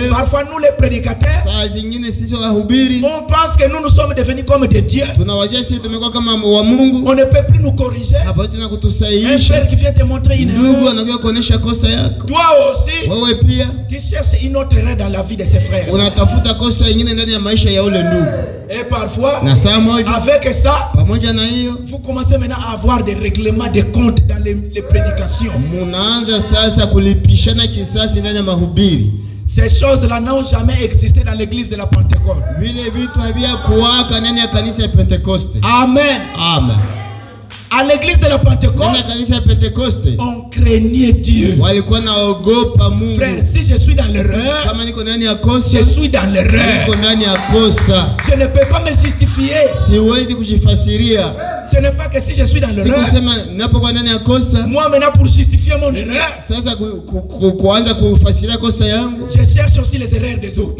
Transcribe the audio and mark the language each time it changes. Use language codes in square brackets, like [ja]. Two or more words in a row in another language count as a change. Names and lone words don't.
[fr] Parfois nous les prédicateurs, on pense que nous sommes devenus comme des dieux. On ne peut plus nous corriger. Un frère qui vient te montrer une erreur. Toi aussi, tu cherches une autre erreur dans la vie de ses frères. Et parfois, [sw] na saa moja [fr] avec ça, [sw] pamoja na hiyo, [fr] vous commencez maintenant à avoir des règlements de comptes dans les prédications. [sw] Munaanza sasa kulipishana kisasi ndani ya mahubiri. [fr] Ces choses-là n'ont jamais existé dans l'église de la Pentecôte. [sw] Vile vitu havia kuwaka ndani ya kanisa ya Pentekoste. Amen. Amen. [fr] À l'église de la Pentecôte, on craignait Dieu. Frère, si je suis dans l'erreur, je suis dans l'erreur. Je ne peux pas me justifier. Ce n'est pas que si je suis dans l'erreur, moi maintenant pour justifier mon erreur, je cherche aussi les erreurs des autres.